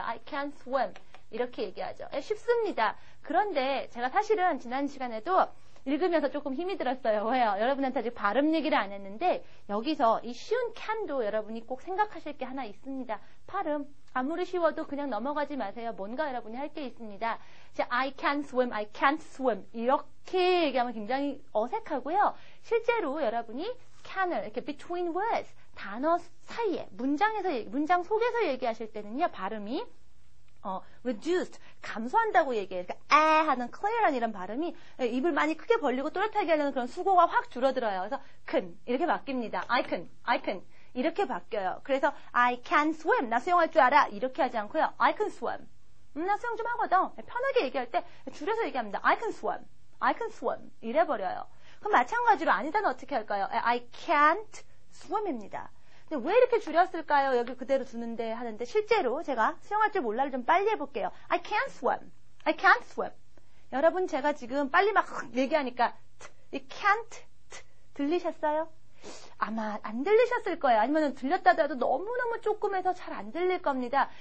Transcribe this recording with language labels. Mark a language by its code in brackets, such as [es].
[en] I can't swim. [ko] 이렇게 얘기하죠. 쉽습니다. 그런데 제가 사실은 지난 시간에도 읽으면서 조금 힘이 들었어요. 왜요? 여러분한테 아직 발음 얘기를 안 했는데 여기서 이 쉬운 can도 여러분이 꼭 생각하실 게 하나 있습니다. 발음. 아무리 쉬워도 그냥 넘어가지 마세요. 뭔가 여러분이 할 게 있습니다. 자, [en] I can swim, I can't swim [ko] 이렇게 얘기하면 굉장히 어색하고요. 실제로 여러분이 can을 이렇게 [en] between words [ko] 단어 사이에 문장 속에서 얘기하실 때는요. 발음이 reduced, 감소한다고 얘기해요. 그러니까 하는 clear한 이런 발음이 입을 많이 크게 벌리고 또렷하게 하려는 그런 수고가 확 줄어들어요. 그래서 can 이렇게 바뀝니다. [en] I can [ko] 이렇게 바뀌어요. 그래서 [en] I can swim, [ko] 나 수영할 줄 알아 이렇게 하지 않고요. [en] I can swim, [ko] 나 수영 좀 하거든. 편하게 얘기할 때 줄여서 얘기합니다. [en] I can swim 이래버려요. [ko] 그럼 마찬가지로 아니다는 어떻게 할까요? [en] I can't swim입니다. [ko] 근데 왜 이렇게 줄였을까요? 여기 그대로 두는데 하는데 실제로 제가 수영할 줄 몰라를 좀 빨리 해볼게요. [en] I can't swim. [ko] 여러분 제가 지금 빨리 막 얘기하니까 이 can't 들리셨어요? 아마 안 들리셨을 거예요. 아니면 들렸다 하더라도 너무너무 조금해서 잘 안 들릴 겁니다.